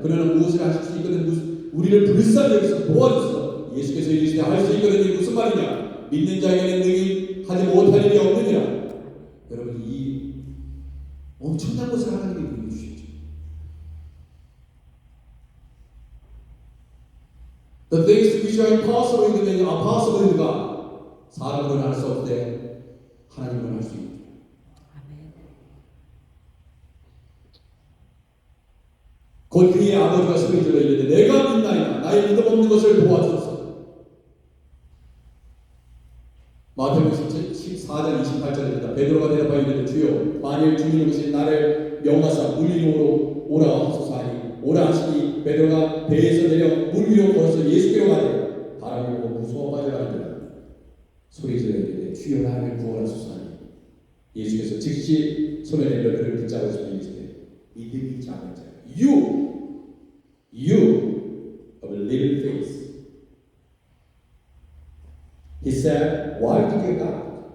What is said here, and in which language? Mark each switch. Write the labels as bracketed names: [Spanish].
[Korean] 그러나 무엇을 하실 수 있거든 우리를 불쌍히 여기서 도와주소서. 예수께서 이르시되 할 수 있거든 무슨 말이냐. 믿는 자에게는 능히 하지 못할 일이 없느니라. 여러분 이 엄청난 것을 하나님이 보여주시죠. [English] The things which are impossible in man are possible in God. [Korean] 사람으로는 할 수 없되 하나님은 할 수 있다. 곧 그의 아버지가 소리질러 이르되 내가 믿나이다. 나의 믿음 없는 것을 도와주소서. 마태복음 14장 28절입니다. 베드로가 대답하여 이르되 주여 만일 주님이신 나를 명하사 물 위로 오라 하소서 하니 오라 하시니 베드로가 배에서 내려 물 위로 걸어서 예수께로 가되 바람이 불고 무서워 빠져가니라. 소리질러 이르되 주여 나를 구원하소서 하니 예수께서 즉시 손을 내밀어 그를 붙잡으시며 이르시되 믿음이 작은 자 [English] You of little faith. He said, why did you doubt?